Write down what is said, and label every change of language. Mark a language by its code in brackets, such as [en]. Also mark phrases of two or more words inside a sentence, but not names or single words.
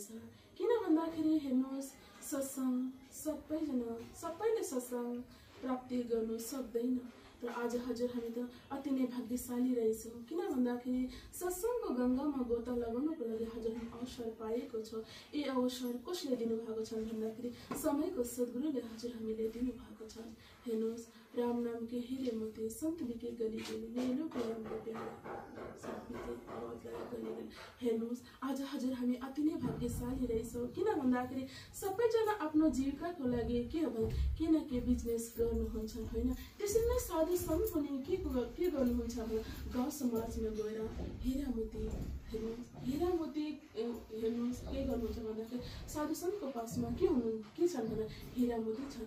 [ne] किन भन्दाखेरि हेर्नुहोस्, सत्सङ्ग सबैले सत्सङ्ग प्राप्ति गर्नु सक्दैन। तर आज हजुर हामी त अति नै भाग्यशाली रहेछौँ। किन भन्दाखेरि सत्सङ्गको गङ्गामा गोता लगाउनको लागि हजुर हामी अवसर पाएको छ। यी अवसर कसले दिनुभएको छ भन्दाखेरि समयको सद्गुरुले हजुर हामीले दिनुभएको छ। हेर्नुहोस्, [hi] राम नाम के हिरे मोती सन्त बिके गली गली मेलो प्रेमको प्यारा आवाज लगाएर गली गली। [ne] हेर्नुहोस्, आज हजुर हामी अति नै भाग्यशाली रहेछौँ। किन भन्दाखेरि सबैजना आफ्नो जीविकाको लागि के हो भने के न के बिजनेस गर्नुहुन्छ होइन। त्यसरी नै साधु सन्त पनि के गर्नुहुन्छ भने गाउँ समाजमा गएर हिरा मोती हेर्नुहोस्, हिरा मोती हेर्नुहोस् के गर्नुहुन्छ भन्दाखेरि साधु सन्तको पासमा के छन् भने हिरा मोती छन्।